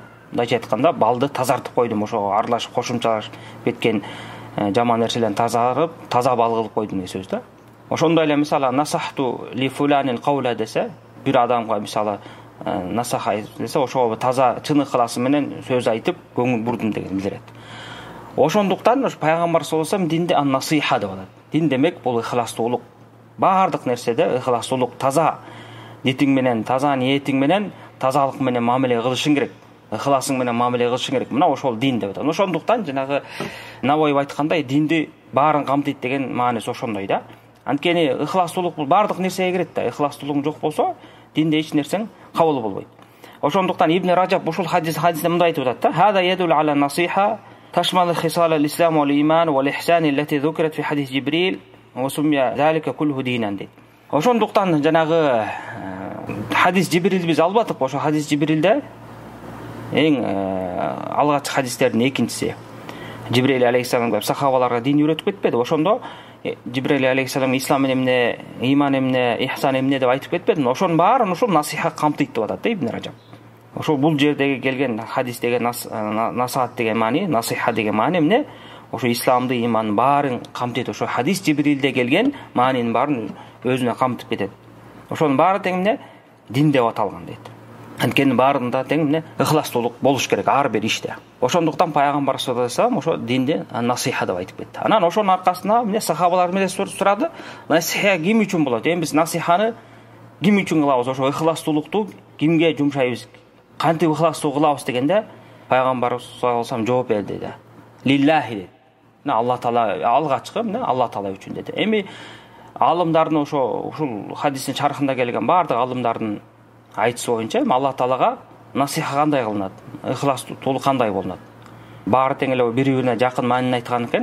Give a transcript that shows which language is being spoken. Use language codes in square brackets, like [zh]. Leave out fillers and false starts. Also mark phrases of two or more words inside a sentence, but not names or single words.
[ky] Мындайча айтканда, балды тазартып койдум, ошо аралашып кошумчалашып кеткен жаман нерселерден тазарып, таза бал кылып койдум деген сөз да. Ошондой эле мисалы [ar] نصحت لفلان قوله [ky] десе, бир адамга мисалы насаха десе, ошого таза чын ыхласы менен сөз айтып көңүл бурдум деген билдирет. Ошондуктан пайгамбар [ar] صلى الله عليه وسلم [ky] динде ан-насиха деп атат. Дин демек бул ыхластуулук. Баардык нерседе ыхластуулук, таза нетиң менен, таза ниетиң менен, тазалык менен мамиле кылышың керек. Ыхласың менен мамиле кылышың керек. Мына ошол дин деп атат. Ошондуктан жанагы Наваи айткандай, динди баарын камтыйт деген мааниси ошондой да. Анткени ыхластуулук бул баардык нерсеге кирет да. Ыхластуулугуң жок болсо, динде эч нерсең кабыл болбойт. Ошондуктан Ибн Раджаб ушул хадисте мындай айтып атат да: [ar] "هذا يدل على النصيحة تشمل خصال الإسلام والإيمان والإحسان التي ذكرت في حديث جبريل وسمي ذلك كله دينا" [ky] дейт. Ошондуктан жанагы хадис Жибрил биз албатып, ошо хадис Жибрилде эң алгачкы хадистердин экинчиси. Жибрил алейхиссалам сахабаларга дин үйрөтүп кетпеди. Ошондо Жибрил алейхиссалам ислам эмне, иман эмне, ихсан эмне деп айтып кетпеди. Ошонун баарын ушул насиха камтыйт деп атат да Ибн Раджаб. Ошол бул жердеги келген хадис деген насаат деген маани, насиха деген маани эмне? Ошо исламды, имандын баарын камтыйт. Ошо хадис Жибрилде келген маанинин баарын өзүнө камтып кетет. Ошонун баары тең эмне? Дин деп аталган дейт. Анткени баарында тең эмне? Ыхластуулук болуш керек ар бир иште. Ошондуктан пайгамбар [ar] صلى الله عليه وسلم [ky] ошо динди насиха деп айтып кетти. Анан ошонун аркасында эмне сахабалар менен сурады: "Насиха ким үчүн болот? Эми биз насиханы ким үчүн кылабыз? Ошо ыхластуулукту кимге жумшайбыз? Кантип ыхластуу кылабыз?" дегенде пайгамбар [ar] صلى الله عليه وسلم [ky] жооп берди да: "Лиллахи" деди. Алла таала алгачкы эмне? Алла таала үчүн деди. Эми алымдардын ушул хадистин шархында келген баардык алымдардын айтысы боюнча Алла таалага насиха кандай кылынат? Ыхластуулук кандай болот? баары тең эле бири бирине жакын маанини айткан экен.